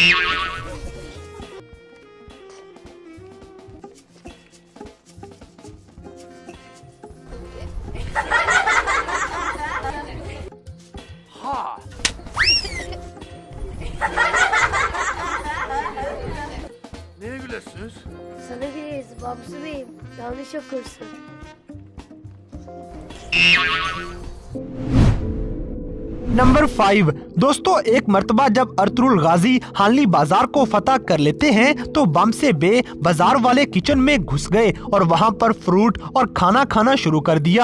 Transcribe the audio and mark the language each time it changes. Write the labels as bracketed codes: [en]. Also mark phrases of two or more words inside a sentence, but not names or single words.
[tr] Ha. Neye gülüyorsunuz? Sana güleriz Bamsı Bey'im. Yanlış okursun. [hi] नंबर 5। दोस्तों, एक मर्तबा जब अर्तुगरुल गाजी हानली बाजार को फतह कर लेते हैं तो बामसे बे बाजार वाले किचन में घुस गए और वहां पर फ्रूट और खाना खाना शुरू कर दिया।